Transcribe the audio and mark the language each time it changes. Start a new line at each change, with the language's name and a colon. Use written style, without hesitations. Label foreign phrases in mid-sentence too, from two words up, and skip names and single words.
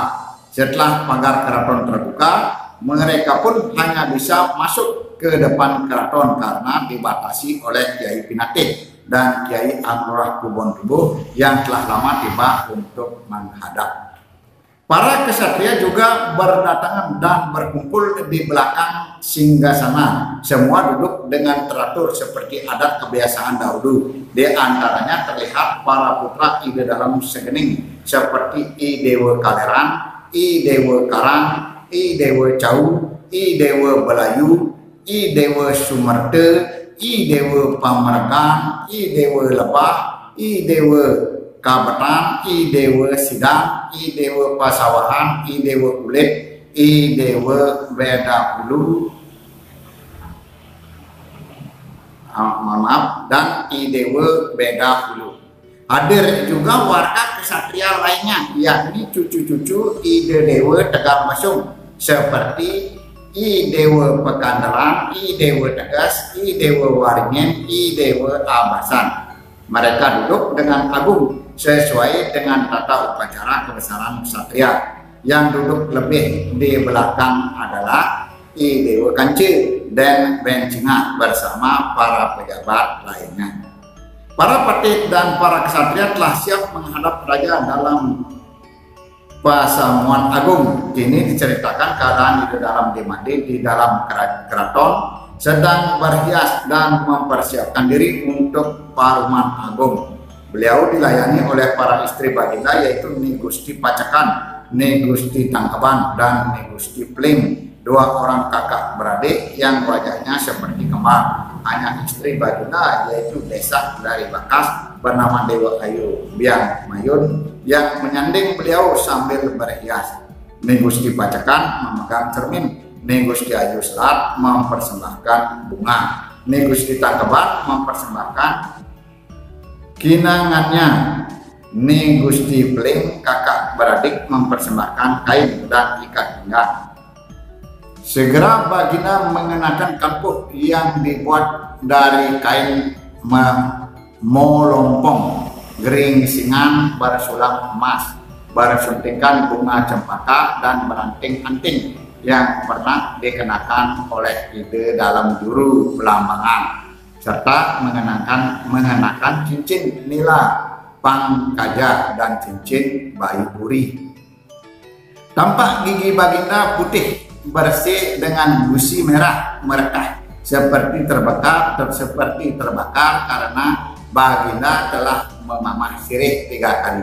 Indonesian: Setelah pagar keraton terbuka, mereka pun hanya bisa masuk ke depan keraton karena dibatasi oleh Kiai Pinate dan Kiai Angurah Kubon Tubuh yang telah lama tiba untuk menghadap. Para kesatria juga berdatangan dan berkumpul di belakang singgasana. Semua duduk dengan teratur seperti adat kebiasaan dahulu. Di antaranya terlihat para putra ide dalam segening seperti I Dewa Kaleran, I Dewa Karang, I Dewa Cau, I Dewa Belayu, I Dewa Sumerte, I Dewa Pamergan, I Dewa Lebah, I Dewa Kabetan, I Dewa Sidang, I Dewa Pasawahan, I Dewa Kulit, I Dewa Beda Hulu, dan I Dewa Beda Hulu. Hadir juga warga kesatria lainnya, yakni cucu-cucu I Dewa Tegar Mesum seperti I Dewa Pekandaran, I Dewa Tegas, I Dewa Waringin, I Dewa Abasan. Mereka duduk dengan agung sesuai dengan tata upacara kebesaran ksatria. Yang duduk lebih di belakang adalah I Dewa Kance dan Bencinga bersama para pejabat lainnya. Para patih dan para ksatria telah siap menghadap raja dalam pasamuan agung. Kini diceritakan keadaan di dalam Demade di dalam keraton sedang berhias dan mempersiapkan diri untuk paruman agung. Beliau dilayani oleh para istri baginda, yaitu Ni Gusti Pacakan, Ni Gusti Tangkaban, dan Ni Gusti Pling, dua orang kakak beradik yang wajahnya seperti kembar. Hanya istri baginda, yaitu Desak dari Bakas, bernama Dewa Ayu Biang Mayun, yang menyanding beliau sambil berhias. Ni Gusti Pacakan memegang cermin, Ni Gusti Ayu Selat mempersembahkan bunga, Ni Gusti Tangkaban mempersembahkan kinangannya, Ni Gusti Pling kakak beradik mempersembahkan kain dan ikat pinggang. Segera baginda mengenakan kampuh yang dibuat dari kain molompong, geringsing bersulam emas, bersuntingkan bunga cempaka dan beranting-anting yang pernah dikenakan oleh ide dalam juru pelambangan, serta mengenakan cincin nila pangkaja dan cincin bayi puri. Tampak gigi baginda putih bersih dengan gusi merah merekah seperti terbakar karena baginda telah memamah sirih 3 kali.